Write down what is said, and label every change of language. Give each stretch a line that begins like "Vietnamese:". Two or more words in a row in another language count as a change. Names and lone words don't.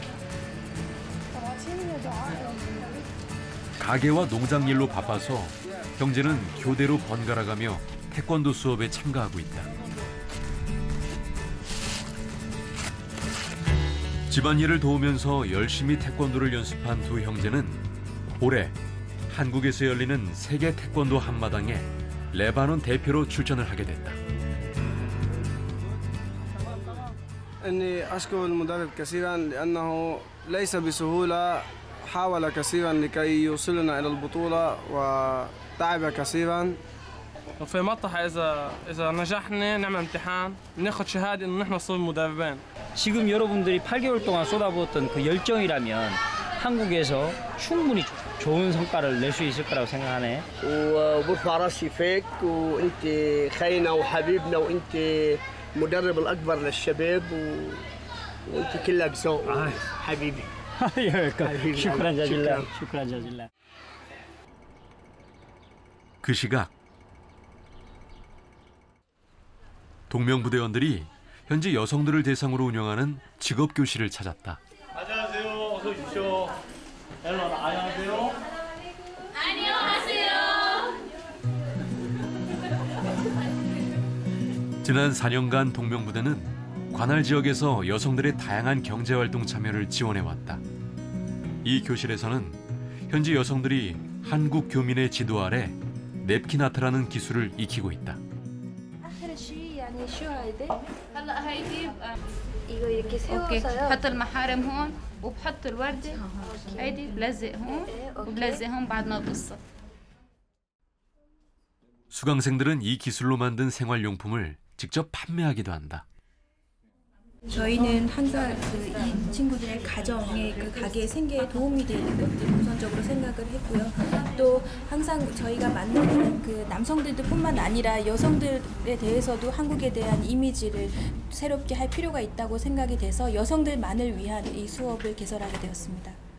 Korean: 가게와 농장 일로 바빠서 형제는 교대로 번갈아가며 태권도 수업에 참가하고 있다. 집안일을 도우면서 열심히 태권도를 연습한 두 형제는 올해 한국에서 열리는 세계 태권도 한마당에 레바논 대표로 출전을 하게 됐다.
Arabic: إني أشكر المدرب كثيرا لأنه ليس بسهولة حاول كثيرا لكي يوصلنا إلى البطولة وتعب كثيرا. وفي مطرح إذا نجحنا نعمل امتحان ناخذ شهادة إنه نحن نصير مدربين.
Korean: 지금 여러분들이 8개월 동안 쏟아부었던 그 열정이라면 한국에서 충분히 좋은 성과를 낼 수 있을 거라고 생각하네.
Arabic: وبرفع راسي فيك وانت خينا وحبيبنا وانت المدرب الاكبر للشباب وانت كلك ذوق حبيبي. شكرا جزيلا. شكرا جزيلا.
Korean: 그 시각 동명부대원들이 현지 여성들을 대상으로 운영하는 직업교실을 찾았다. 안녕하세요. 어서 오십시오. 안녕하세요. 안녕하세요. 지난 4년간 동명부대는 관할 지역에서 여성들의 다양한 경제활동 참여를 지원해왔다. 이 교실에서는 현지 여성들이 한국 교민의 지도 아래 냅킨 아트라는 기술을 익히고 있다.
Arabic: هلا هيدي اوكي بحط المحارم هون وبحط الوردة هيدي بلزق هون وبلزق هون بعد ما بقصها.
Korean: 수강생들은 이 기술로 만든 생활용품을 직접 판매하기도 한다. 저희는 항상 이 친구들의 가정에 그 가게의 생계에 도움이 되는 것들 우선적으로 생각을 했고요. 또 항상 저희가 만나는 그 남성들뿐만 아니라 여성들에 대해서도 한국에 대한 이미지를 새롭게 할 필요가 있다고 생각이 돼서 여성들만을 위한 이 수업을 개설하게 되었습니다.